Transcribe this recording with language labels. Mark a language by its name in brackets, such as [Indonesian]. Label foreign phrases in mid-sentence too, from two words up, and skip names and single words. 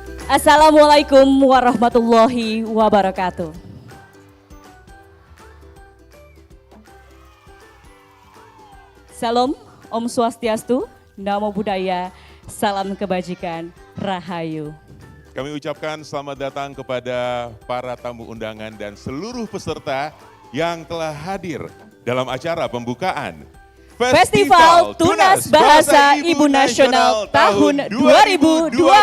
[Arabic] السلام عليكم ورحمة الله وبركاته. [Indonesian] Salam, [Sanskrit] ॐ स्वस्त्यस्तु, [Pali] Namo Buddhaya, [Indonesian] salam kebajikan, Rahayu. Kami ucapkan selamat datang kepada para tamu undangan dan seluruh peserta yang telah hadir dalam acara pembukaan Festival Tunas Bahasa Ibu Nasional tahun 2024.